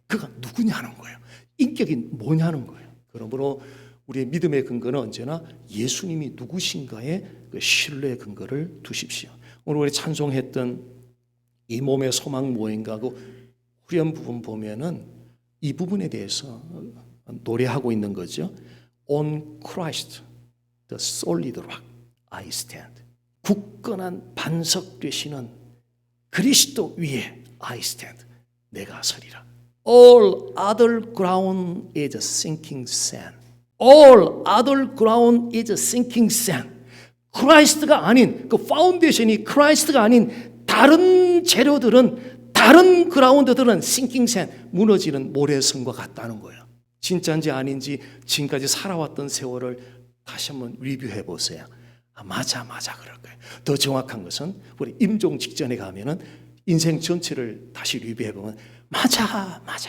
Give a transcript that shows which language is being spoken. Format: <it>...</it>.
<ko>그가 누구냐는 거예요. 인격이 뭐냐는 거예요. 그러므로 우리의 믿음의 근거는 언제나 예수님이 누구신가에 그 신뢰의 근거를 두십시오. 오늘 우리 찬송했던 이 몸의 소망 무엇인가 그 후렴 부분 보면은 이 부분에 대해서 노래하고 있는 거죠.</ko> <en>On Christ, the solid rock, I stand.</en> <ko>굳건한 반석 되시는 그리스도 위에</ko> <en>I stand.</en> <ko>내가 서리라.</ko> <en>All other ground is sinking sand. All other ground is sinking sand.</en> <ko>크라이스트가 아닌 그 파운데이션이 크라이스트가 아닌 다른 재료들은 다른 그라운드들은</ko> <en>sinking sand</en> <ko>무너지는 모래성과 같다는 거예요. 진짜인지 아닌지 지금까지 살아왔던 세월을 다시 한번 리뷰해 보세요. 맞아 그럴 거예요. 더 정확한 것은 우리 임종 직전에 가면은 인생 전체를 다시 리뷰해 보면 맞아.</ko>